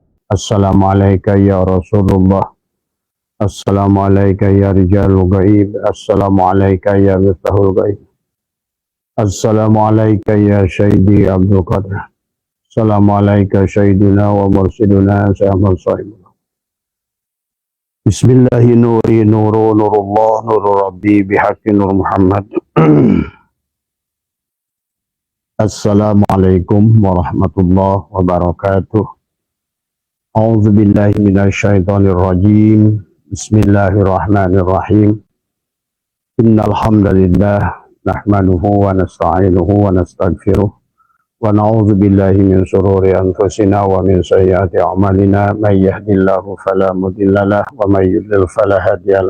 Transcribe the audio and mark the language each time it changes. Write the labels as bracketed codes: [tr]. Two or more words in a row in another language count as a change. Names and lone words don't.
[ar] السلام عليكم يا رسول الله. السلام عليكم يا رجال الغيب. السلام عليكم يا مفتاح الغيب. السلام عليكم يا شاهدي عبد القادر. السلام عليكم شاهدنا ومرشدنا شاهمل صاحب الله. بسم الله نوري نور نور الله نور ربي بحق نور محمد. السلام عليكم ورحمة الله وبركاته. أعوذ بالله من الشيطان الرجيم. بسم الله الرحمن الرحيم. إن الحمد لله نحمده ونستعينه ونستغفره ونعوذ بالله من شرور أنفسنا ومن سيئات أعمالنا من يهده الله فلا مضل له ومن يضلل فلا هادي له.